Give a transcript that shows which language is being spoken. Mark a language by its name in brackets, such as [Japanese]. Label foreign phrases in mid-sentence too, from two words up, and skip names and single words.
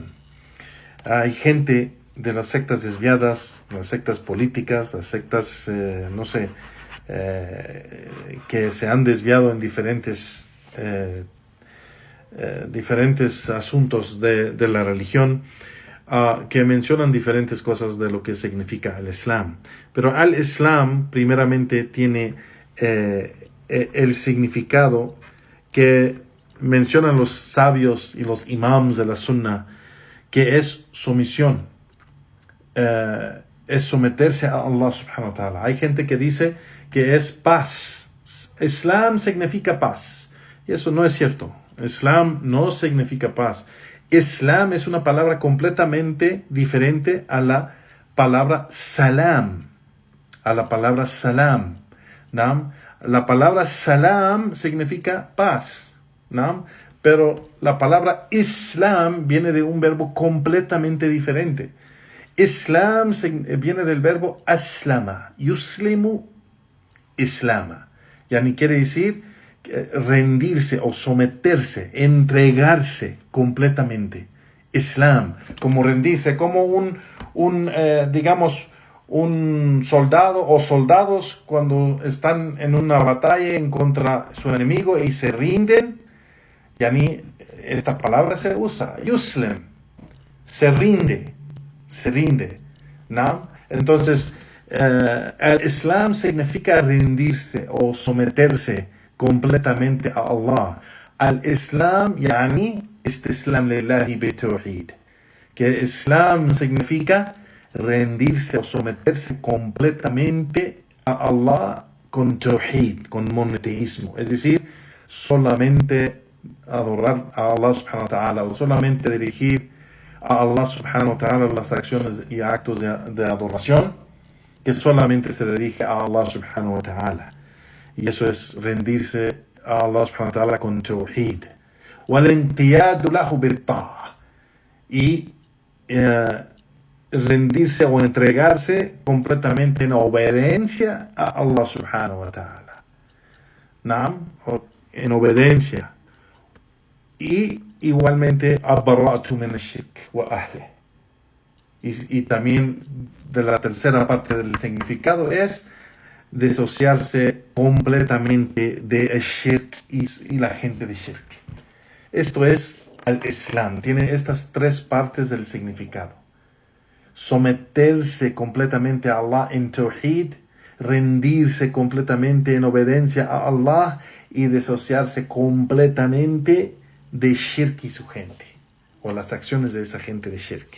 [Spanish] Hay gente de las sectas desviadas, las sectas políticas, las sectas, que se han desviado en diferentes asuntos de la religión, que mencionan diferentes cosas de lo que significa el Islam. Pero al-Islam primeramente tiene el significado que mencionan los sabios y los imams de la Sunna, que es sumisión, es someterse a Allah [Arabic] سبحانه وتعالى. [Spanish] Hay gente que dice que es paz. Islam significa paz, y eso no es cierto. Islam no significa paz. Islam es una palabra completamente diferente a la palabra salam. ¿No? La palabra salam significa paz, ¿no? Pero la palabra Islam viene de un verbo completamente diferente. Islam viene del verbo [Arabic] أسلم، يسلم إسلاما. [Spanish] Yani quiere decir rendirse o someterse, entregarse completamente. Islam, como rendirse, como un soldado o soldados cuando están en una batalla en contra su enemigo y se rinden. Yani esta palabra se usa, yuslim, se rinde, ¿no? Entonces, el Islam significa rendirse o someterse completamente a Allah. [Arabic] الإسلام، يعني، استسلام لله بالتوحيد. [Spanish] Que Islam significa rendirse o someterse completamente a Allah con tawhid, con monoteísmo. Es decir, solamente adorar a Allah [Arabic] سبحانه وتعالى, [Spanish] o solamente dirigir a Allah [Arabic] سبحانه وتعالى [Spanish] las acciones y actos de adoración que solamente se dirige a Allah [Arabic] سبحانه وتعالى. [Spanish] Y eso es rendirse a Allah [Arabic] سبحانه وتعالى [Spanish] con tawhid. [Arabic] والانقياد له بالطاعة. [Spanish] Y rendirse o entregarse completamente en obediencia a Allah [Arabic] سبحانه وتعالى. [Spanish] ¿Naam? En obediencia. Y igualmente [Arabic] البراءة من الشرك وأهله. [Spanish] Y también de la tercera parte del significado es disociarse completamente de shirk y la gente de shirk. Esto es el Islam. Tiene estas tres partes del significado: someterse completamente a Allah en tawhid, rendirse completamente en obediencia a Allah, y disociarse completamente de shirk y su gente, o las acciones de esa gente de shirk.